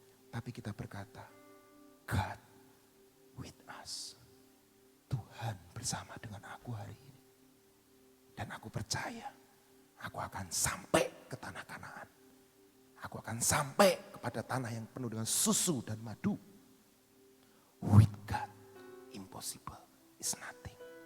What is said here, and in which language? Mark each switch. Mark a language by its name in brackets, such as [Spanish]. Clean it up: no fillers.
[Indonesian] Tapi kita berkata, [English] God with us. [Indonesian] Tuhan bersama dengan aku hari ini. Dan aku percaya, aku akan sampai ke tanah Kanaan. Aku akan sampai kepada tanah yang penuh dengan susu dan madu. [English] With God, impossible is nothing.